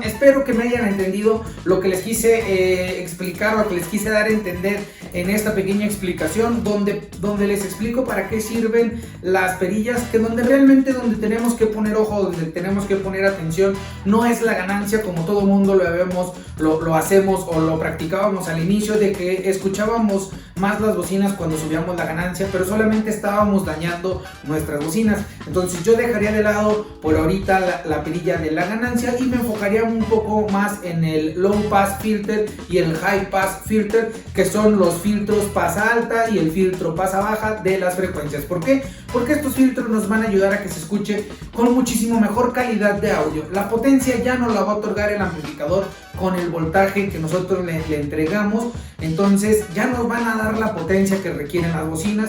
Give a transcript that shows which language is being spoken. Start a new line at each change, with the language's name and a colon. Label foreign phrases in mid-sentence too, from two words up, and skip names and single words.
Spanish: Espero que me hayan entendido lo que les quise explicar o que les quise dar a entender en esta pequeña explicación, donde les explico para qué sirven las perillas, que donde tenemos que poner ojo, donde tenemos que poner atención, no es la ganancia como todo mundo lo hacemos o lo practicábamos al inicio, de que escuchábamos más las bocinas cuando subíamos la ganancia, pero solamente estábamos dañando nuestras bocinas. Entonces yo dejaría de lado por ahorita la perilla de la ganancia y me enfocaría un poco más en el
English: low pass filter
Spanish: y el
English: high pass filter,
Spanish: que son los filtros pasa alta y el filtro pasa baja de las frecuencias. ¿Por qué? Porque estos filtros nos van a ayudar a que se escuche con muchísimo mejor calidad de audio. La potencia ya nos la va a otorgar el amplificador con el voltaje que nosotros le entregamos, entonces ya nos van a dar la potencia que requieren las bocinas.